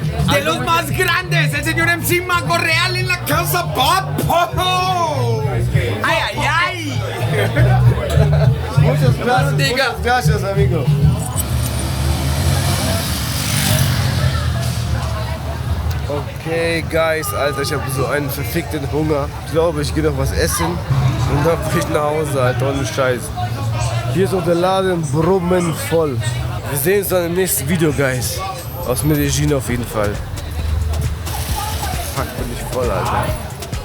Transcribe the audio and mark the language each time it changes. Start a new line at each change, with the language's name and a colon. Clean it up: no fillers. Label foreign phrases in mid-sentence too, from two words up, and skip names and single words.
Spanish: De los más grandes, el señor MC Mago Real en la casa pop. ¡Ay, ay, ay! Muchas gracias, amigo.
English: Okay, Guys,
German: Alter, ich habe so einen verfickten Hunger. Ich glaube, ich gehe noch was essen und dann fahre ich nach Hause, Alter, ohne Scheiß. Hier ist auch der Laden brummenvoll. Wir sehen uns dann im nächsten Video, Guys. Aus Medellin auf jeden Fall. Fuck, bin ich voll, Alter.